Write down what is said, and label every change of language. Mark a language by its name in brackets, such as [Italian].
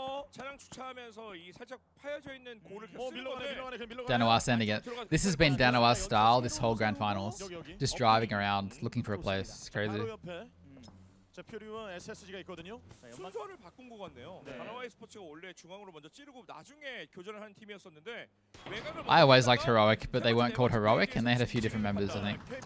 [Korean] 차량 주차하면서 이 살짝 파여져 있는 골을 계속 쓰는 건데. [English] Danois sending it. This has been Danois style this whole grand finals. Just driving around, looking for a place. It's crazy. [Korean] 자, 퓨리와 SSG가 있거든요. 순서를 바꾼 것 같네요. 다나와이 스포츠가 원래 중앙으로 먼저 찌르고 나중에 교전을 하는 팀이었었는데 [English] I always liked Heroic, but they weren't called Heroic, and they had a few different members, I think.